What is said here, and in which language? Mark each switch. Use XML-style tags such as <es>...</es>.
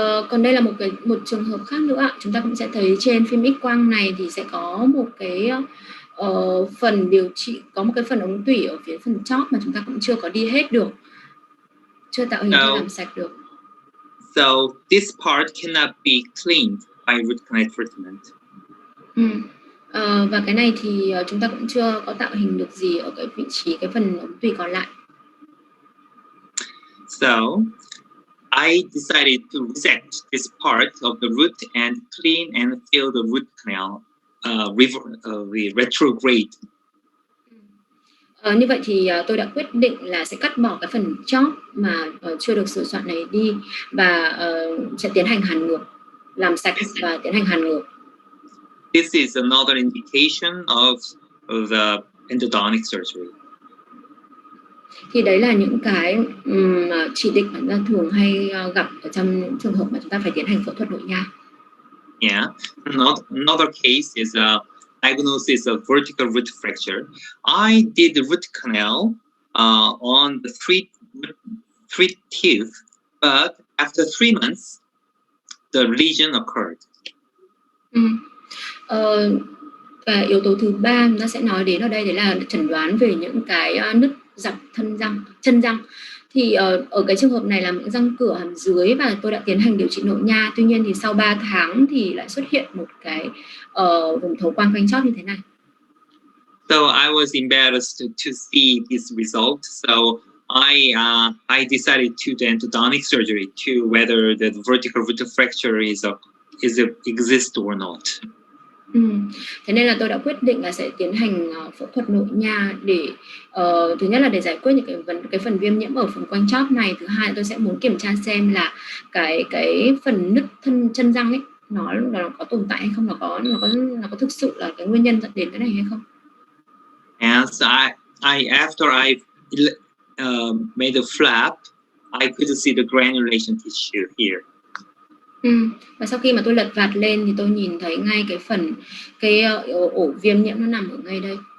<vi>Còn đây là một trường hợp khác nữa. Chúng ta cũng sẽ thấy trên phim X quang này thì sẽ có một cái phần điều trị, có một cái phần ống tủy ở phía phần chóp mà chúng ta cũng chưa có đi hết được, chưa tạo hình, chưa làm sạch được.</vi> <en>So this part cannot be cleaned by root canal treatment.</en> <vi>Và cái này thì chúng ta cũng chưa có tạo hình được gì ở cái vị trí, cái phần ống tủy còn lại.</vi> <en>So I decided to resect this part of the root and clean and fill the root canal retrograde.</en> <vi>Như vậy thì tôi đã quyết định là sẽ cắt bỏ cái phần chóp mà chưa được sửa soạn này đi, và sẽ tiến hành hàn ngược, làm sạch và tiến hành hàn ngược.</vi> <en>This is another indication of the endodontic surgery.</en> <vi>Thì đấy là những cái chỉ định mà chúng ta thường hay gặp ở trong những trường hợp mà chúng ta phải tiến hành phẫu thuật nội nha.</vi> <en>Yeah, another case is a diagnosis of vertical root fracture. I did the root canal on the three teeth, but after 3 months, the lesion occurred.</en> <vi>Và yếu tố thứ ba chúng ta sẽ nói đến ở đây đấy là chẩn đoán về những cái nứt dọc chân răng. Thì ở cái trường hợp này là những răng cửa hàm dưới, và tôi đã tiến hành điều trị nội nha. Tuy nhiên thì sau 3 tháng thì lại xuất hiện một cái vùng thấu quang quanh chóp như thế này.</vi> <en>So I was embarrassed to see this result. So I decided to do endodontic surgery to whether the vertical root fracture exists or not.</en> <vi>Thế nên là tôi đã quyết định là sẽ tiến hành phẫu thuật nội nha để thứ nhất là để giải quyết những cái phần viêm nhiễm ở phần quanh chóp này, thứ hai là tôi sẽ muốn kiểm tra xem là cái phần nứt chân răng ấy nó có tồn tại hay không, nó có thực sự là cái nguyên nhân dẫn đến cái này hay không.</vi> <en>As after I made the flap, I could see the granulation tissue here.</en> <vi>Và sau khi mà tôi lật vạt lên thì tôi nhìn thấy ngay cái ổ viêm nhiễm nó nằm ở ngay đây.</vi>